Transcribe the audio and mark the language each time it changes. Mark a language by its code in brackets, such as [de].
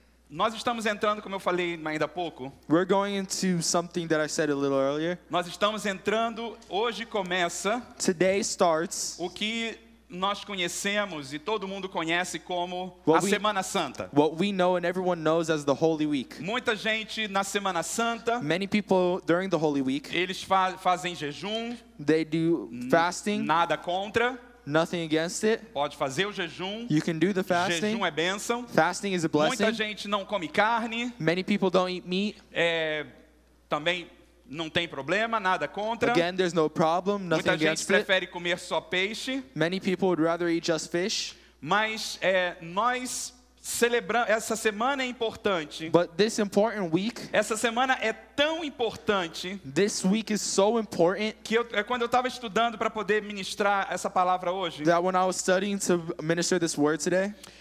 [pt] Nós estamos entrando, como eu falei ainda há pouco, [en] We're going into something that I said a little earlier. [pt] nós estamos entrando, hoje começa [en] Today starts [pt] o que nós conhecemos e todo mundo conhece como a [en] What we- [pt] Semana Santa. [en] what we know and everyone knows as the Holy Week. [pt] Muita gente na Semana Santa, [en] Many people during the Holy Week, [pt] eles fazem jejum, [en] they do fasting, [pt] nada contra, [en] nothing against it. [pt] pode fazer o jejum, [en] You can do the fasting. [pt] jejum é bênção. [en] Fasting is a [pt] Muita [en] blessing. [pt] gente não come carne, [en] Many people don't eat meat. [pt] também não tem problema, nada contra. [en] Again, there's no problem, nothing [pt] Muita gente [en] against it. [pt] prefere comer só peixe, [en] Many people would rather eat just fish. [pt] mas nós celebramos, essa semana é importante. [en] But this important week, [pt] Essa semana é tão importante [en] this week is so important [pt] que quando eu estava estudando para poder ministrar essa palavra hoje, [en] that when I was studying to minister this word today,